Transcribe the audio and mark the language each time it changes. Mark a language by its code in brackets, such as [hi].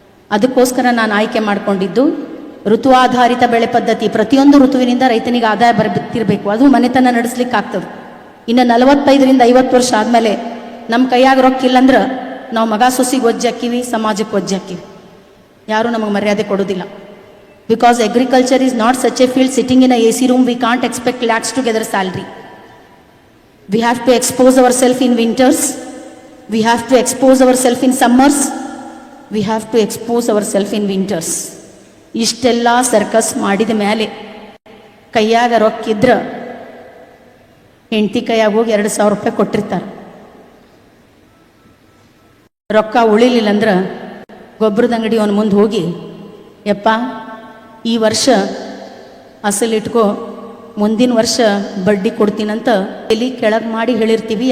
[kn] ಅದಕ್ಕೋಸ್ಕರ ನಾನು ಆಯ್ಕೆ ಮಾಡಿಕೊಂಡಿದ್ದು ಋತು ಆಧಾರಿತ ಬೆಳೆ ಪದ್ಧತಿ. ಪ್ರತಿಯೊಂದು ಋತುವಿನಿಂದ ರೈತನಿಗೆ ಆದಾಯ ಬರ್ತಿರಬೇಕು, ಅದು ಮನೆತನ ನಡೆಸ್ಲಿಕ್ಕೆ ಆಗ್ತದೆ. ಇನ್ನು 45ರಿಂದ 50 ವರ್ಷ ಆದಮೇಲೆ ನಮ್ಮ ಕೈಯಾಗ ರೊಕ್ಕ ಇಲ್ಲಂದ್ರೆ ನಾವು ಮಗ ಸೊಸಿಗೆ ಒಜ್ಜಾಕಿವಿ, ಸಮಾಜಕ್ಕೆ ಒಜ್ಜಾಕಿವಿ, ಯಾರೂ ನಮಗೆ ಮರ್ಯಾದೆ ಕೊಡೋದಿಲ್ಲ. [en] Because agriculture is not such a field sitting in a AC room, we can't expect lakhs to gather salary. We have to expose ourselves in winters. We have to expose ourselves in summers. We have to expose ourselves in winters. [kn] ಇಷ್ಟೆಲ್ಲ circus ಮಾಡಿದ ಮೇಲೆ ಕೈಯಾಗ ರೊಕ್ಕಿದ್ರ ಹೆಂಡತಿ ಕೈಯಾಗ ಹೋಗಿ 2,000 ರೂಪಾಯಿ ಕೊಟ್ಟಿರ್ತಾರೆ. ರೊಕ್ಕ ಉಳಿಲಿಲ್ಲ ಅಂದ್ರೆ ಗೊಬ್ಬರದ ಅಂಗಡಿ ಅವನ ಮುಂದೆ ಹೋಗಿ, ಯಪ್ಪ ಈ ವರ್ಷ ಅಸಲಿಟ್ಕೋ, ಮುಂದಿನ ವರ್ಷ ಬಡ್ಡಿ ಕೊಡ್ತೀನಂತ ಎಲ್ಲಿ ಕೆಳಗೆ ಮಾಡಿ ಹೇಳಿರ್ತೀವಿ.